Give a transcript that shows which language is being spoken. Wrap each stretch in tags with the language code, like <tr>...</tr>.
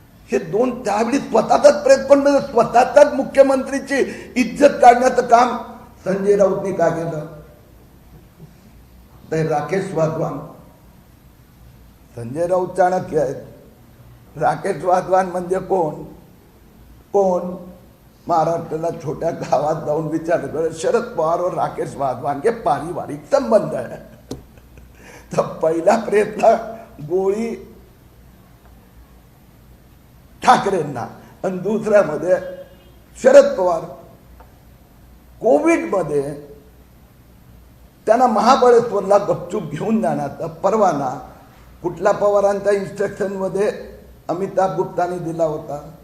<mr>हे दोन त्यावेळी स्वतःचाच प्रयत्न, स्वतःचाच मुख्यमंत्रीची इज्जत काढण्याचं काम संजय राऊतने का केलं? तर राकेश वाधवान, संजय राऊत चाणक्य आहेत, राकेश वाधवान म्हणजे कोण? कोण? महाराष्ट्राला छोट्या गावात जाऊन विचारलं,</mr> <hi>शरद पवार और राकेश वाधवान के पारिवारिक संबंध है.</hi> <mr>तर पहिला प्रयत्न गोळी ठाकरेंना आणि दुसऱ्यामध्ये शरद पवार. कोविड मध्ये त्यांना महाबळेश्वरला गपचूप घेऊन जाण्याचा परवाना कुठल्या पवारांच्या इन्स्ट्रक्शन मध्ये अमिताभ गुप्तानी दिला होता?</mr>